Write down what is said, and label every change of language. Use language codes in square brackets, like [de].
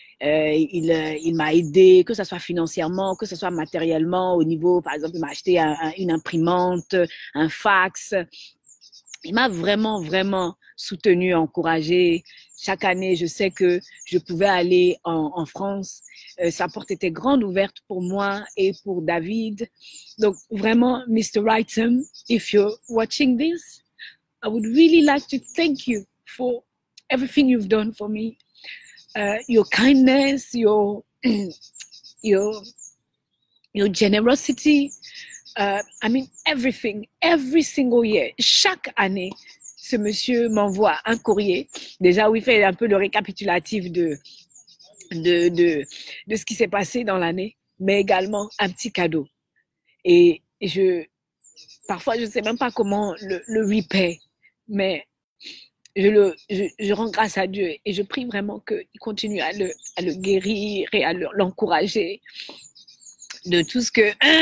[fr] il m'a aidé, que ce soit financièrement, que ce soit matériellement, au niveau, par exemple, il m'a acheté une imprimante, un fax. Il m'a vraiment, vraiment soutenu, encouragé. Chaque année, je sais que je pouvais aller en France. Sa porte était grande ouverte pour moi et pour David. Donc, vraiment, Mr. [en] Wrighton, if you're watching this, I would really like to thank you for everything you've done for me. Your kindness, your generosity. I mean, everything, every single year. [fr] Chaque année, ce monsieur m'envoie un courrier. Déjà, où il fait un peu le récapitulatif de ce qui s'est passé dans l'année, mais également un petit cadeau. Et parfois, je ne sais même pas comment le repay, mais je rends grâce à Dieu et je prie vraiment qu'il continue à le guérir et à l'encourager de tout ce que...